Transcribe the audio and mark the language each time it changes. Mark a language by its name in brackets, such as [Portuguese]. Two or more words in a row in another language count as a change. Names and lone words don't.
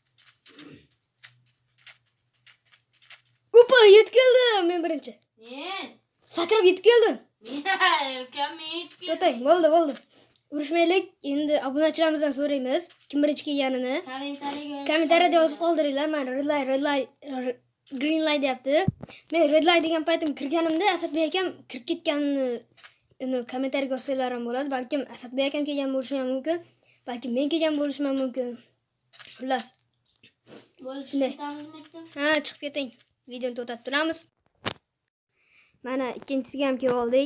[Uzbek] Upa, yetib keldim men birinchi. Men. Sakrab yetib keldim. Ukam men. To'xtang, bo'ldi. Urushmaylik. Endi obunachilarimizdan so'raymiz kim birinchi kelganini. Kommentariyada yozib qoldiringlar. Mana [English] red light, green light [Uzbek] deyapti. Men [English] red light [Uzbek] degan paytim kirganimda Asadbek akam kirib ketganini kommentariyga yozsanglar ham bo'ladi. Balkim Asadbek akam kelgan bo'lishi ham mumkin. Balki men kelgan bo'lishim ham mumkin. Xullas. Bo'lishini aytamizmi? Ha, chiqib keting. Videoni to'xtatib turamiz. Mana ikkinchisiga ham kelib oldik.